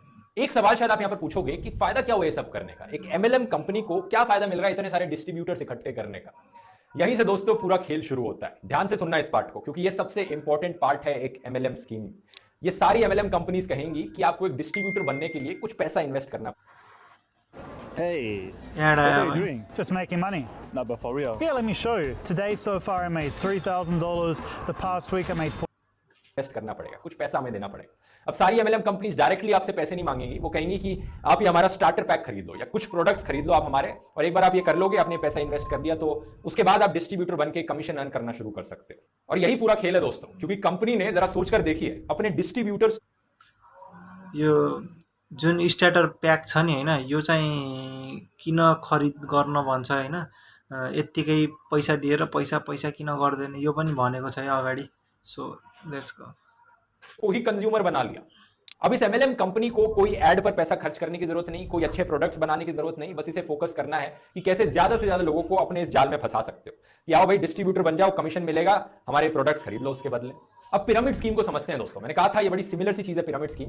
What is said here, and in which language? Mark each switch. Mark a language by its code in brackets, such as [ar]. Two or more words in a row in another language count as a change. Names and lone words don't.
[hi] एक सवाल शायद आप यहां पर पूछोगे कि फायदा क्या हुआ ये सब करने का, एक [en] MLM company [hi] को क्या फायदा मिल रहा है इतने सारे डिस्ट्रीब्यूटर्स इकट्ठे करने का। यहीं से दोस्तों पूरा खेल शुरू होता है। ध्यान से सुनना इस पार्ट को, क्योंकि ये सबसे [en] important part [hi] है एक [en] MLM scheme. [hi] ये सारी [en] MLM companies [hi] कहेंगी कि आपको एक डिस्ट्रीब्यूटर बनने के लिए कुछ पैसा इन्वेस्ट करना। [en] Hey, Yeah, what are you man. doing? Just making money. No, but for real. Yeah, let me show you. Today so far I made $3,000. The past week I made [hi] इन्वेस्ट करना पड़ेगा, कुछ पैसा हमें देना पड़ेगा। अब सारी [en] MLM companies [hi] डायरेक्टली आपसे पैसे नहीं मांगेंगी, वो कहेंगी कि आप ये हमारा [en] starter pack [hi] खरीद लो या कुछ प्रोडक्ट्स खरीद लो आप हमारे, और एक बार आप ये कर लोगे, आपने पैसा इन्वेस्ट कर दिया, तो उसके बाद आप डिस्ट्रीब्यूटर बन के [en] commission earn [hi] करना शुरू कर सकते हो। और यही पूरा खेल है दोस्तों, क्योंकि कंपनी ने जरा सोचकर देखिए अपने डिस्ट्रीब्यूटर्स [ne] यो जुन [en] starter pack [ne] छ नि होइन, यो चाहिँ किन खरिद गर्न भन्छ होइन, यत्तिकै पैसा दिएर पैसा किन गर्दैन यो पनि भनेको छ है अगाडि। [en] So let's go. [hi] को ही कंज्यूमर बना लिया। अब इस [en] MLM company [hi] को कोई एड पर पैसा खर्च करने की जरूरत नहीं, कोई अच्छे प्रोडक्ट्स बनाने की जरूरत नहीं, बस इसे फोकस करना है कि कैसे ज्यादा से ज्यादा लोगों को अपने इस जाल में फंसा सकते हो कि आओ भाई डिस्ट्रीब्यूटर बन जाओ, कमीशन मिलेगा, हमारे प्रोडक्ट्स खरीद लो उसके बदले। अब [en] pyramid scheme [hi] को समझते हैं दोस्तों। मैंने कहा था ये बड़ी सिमिलर सी चीज है [en] pyramid scheme.